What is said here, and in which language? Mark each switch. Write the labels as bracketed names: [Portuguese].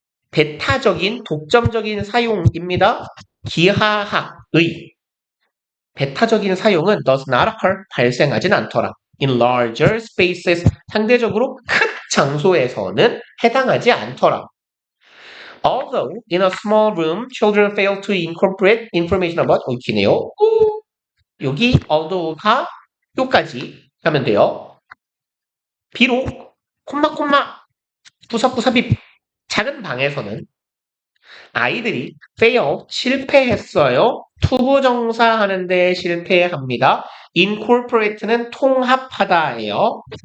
[Korean] 배타적인 독점적인 사용입니다. 기하학의 배타적인 사용은 [English] does not occur, [Korean] 발생하진 않더라. [English] In larger spaces, [Korean] 상대적으로 큰 장소에서는 해당하지 않더라. [English] Although in a small room, children fail to incorporate information about [Korean] 옳기네요. 여기 although가 요까지 가면 돼요. 비록 콤마 부사비입 작은 방에서는 아이들이 fail 실패했어요. 투부정사 하는데 실패합니다. incorporate는 통합하다예요.